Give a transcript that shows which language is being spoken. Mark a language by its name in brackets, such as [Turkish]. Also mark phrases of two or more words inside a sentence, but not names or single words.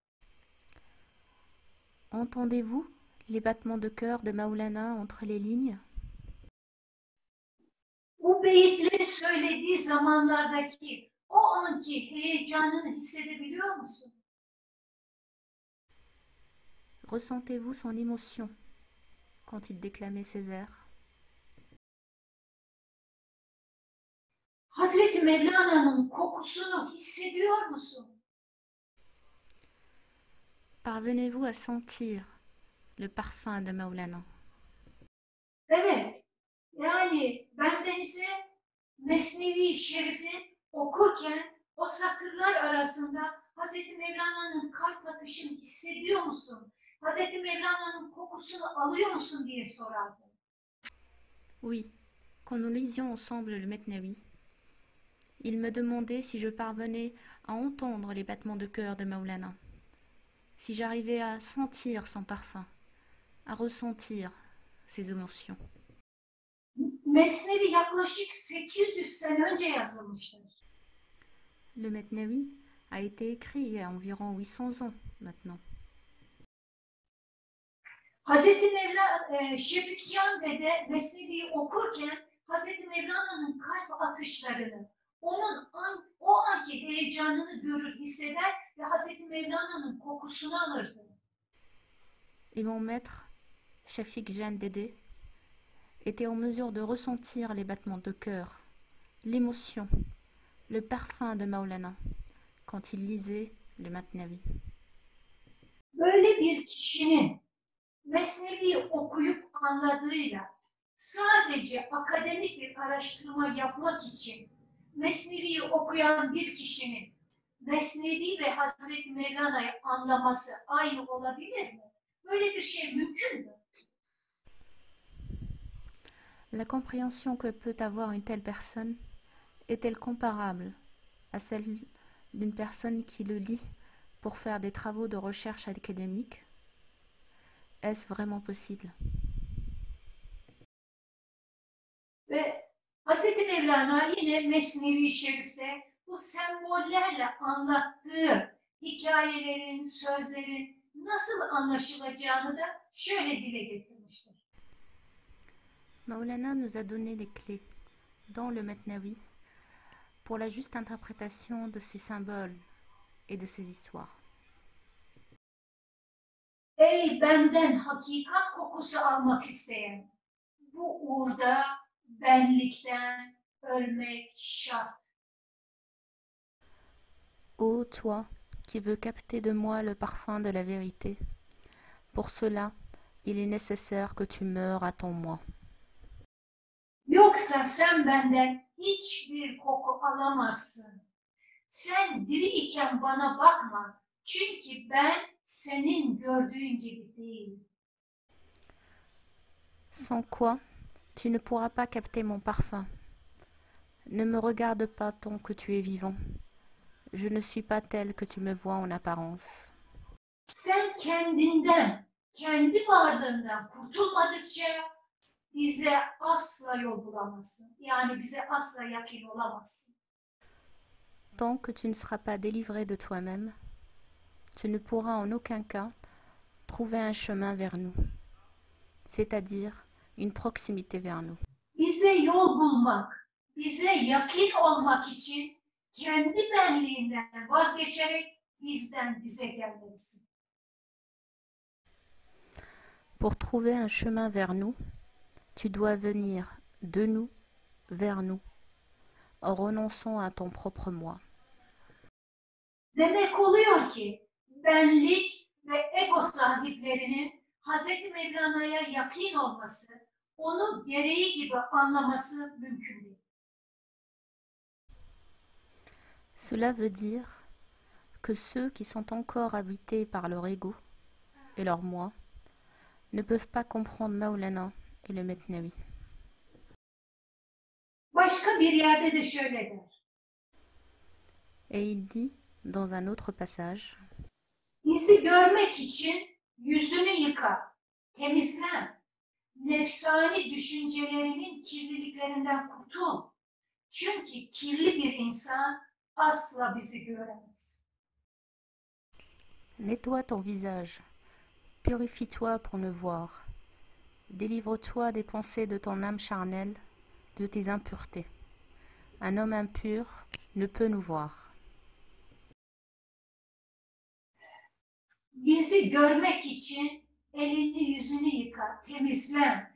[French] Entendez-vous les battements de cœur de Maulana entre les lignes? [Turkish] Bu beyitleri söylediği zamanlardaki o anki heyecanını hissedebiliyor musun? [French] Ressentez-vous son émotion quand il déclamait ces vers? [Turkish] Hazreti Mevlana'nın kokusunu hissediyor musun? [French] Parvenez-vous à sentir le parfum de Maulana? [Turkish] Evet, yani bendenize Mesnevi Şerif'i okurken o satırlar arasında Hazreti Mevlana'nın kalp atışını hissediyor musun? Hazreti Mevlana'nın kokusunu alıyor musun diye sorardı. [French] Oui, Quand nous lisions ensemble le Mesnaoui, il me demandait si je parvenais à entendre les battements de cœur de Maulana, si j'arrivais à sentir son parfum, à ressentir ses émotions. [Turkish] Mesnevi yaklaşık 800 sene önce yazılmıştır. [French] Le Mesnaoui a été écrit il y a environ 800 ans maintenant. [Turkish] Hazreti Şefikcan Dede Mesnevi'yi okurken Hazreti Mevlana'nın kalp atışlarını, o anki heyecanını görür, hisseder ve Hazreti Mevlana'nın kokusunu alırdı. [French] Et mon maître, Shafik Jan Dede, était en mesure de ressentir les battements de cœur, l'émotion, le parfum de Maulana quand il lisait le Mesnaoui. [Turkish] Böyle bir kişinin Mesnevi'yi okuyup anladığıyla sadece akademik bir araştırma yapmak için Mesnevi'yi okuyan bir kişinin Mesnevi ve Hazreti Mevlana'yı anlaması aynı olabilir mi? Böyle bir şey mümkün mü? [French] La compréhension que peut avoir une telle personne est-elle comparable à celle d'une personne qui le lit pour faire des travaux de recherche académique? Est-ce vraiment possible? [Turkish] Ve Hazreti Mevlana yine Mesnevi-i Şerif'te bu sembollerle anlattığı hikayelerin, sözlerin nasıl anlaşılacağını da şöyle dile getirmiştir. [French] Maulana nous a donné les clés dans le Mesnaoui pour la juste interprétation de ces symboles et de ces histoires. [Turkish] Ey benden hakikat kokusu almak isteyen, bu uğurda benlikten ölmek şart. [French] Ô toi qui veux capter de moi le parfum de la vérité, pour cela, il est nécessaire que tu meures à ton moi. [Turkish] Yoksa sen benden hiçbir koku alamazsın. Sen diri iken bana bakma, çünkü ben senin gördüğün gibi değilim. [French] Sans quoi, tu ne pourras pas capter mon parfum. Ne me regarde pas tant que tu es vivant. Je ne suis pas telle que tu me vois en apparence. [Turkish] Sen kendinden, kendi varlığından kurtulmadıkça bize asla yol bulamazsın. Yani bize asla yakın olamazsın. [French] Tant que tu ne seras pas délivré de toi-même, tu ne pourras en aucun cas trouver un chemin vers nous, c'est-à-dire une proximité vers nous. [Turkish] Bize yol bulmak, bize yakın olmak için kendi benliğinden vazgeçerek bizden bize gelmelisin. [French] Pour trouver un chemin vers nous, tu dois venir de nous vers nous, en renonçant à ton propre moi. [Turkish] Demek oluyor ki benlik ve ego sahiplerinin Hazreti Mevlana'ya yakın olması, onu gereği gibi anlaması mümkün değil. [French] Cela veut dire que ceux qui sont encore habités par leur ego et leur moi ne peuvent pas comprendre Maulana et le Mesnaoui. [Turkish] Başka bir yerde de şöyle der. [French] Et il dit, dans un autre passage, [Turkish] Bizi görmek için yüzünü yıka, temizlen. Nefsani düşüncelerinin kirliliklerinden kurtul. Çünkü kirli bir insan asla bizi göremez. [French] nettoie ton visage, purifie-toi pour me voir, délivre-toi des pensées de ton âme charnelle, de tes impuretés. Un homme impur ne peut nous voir. [Turkish] Bizi görmek için elini yüzünü yıka, temizlen.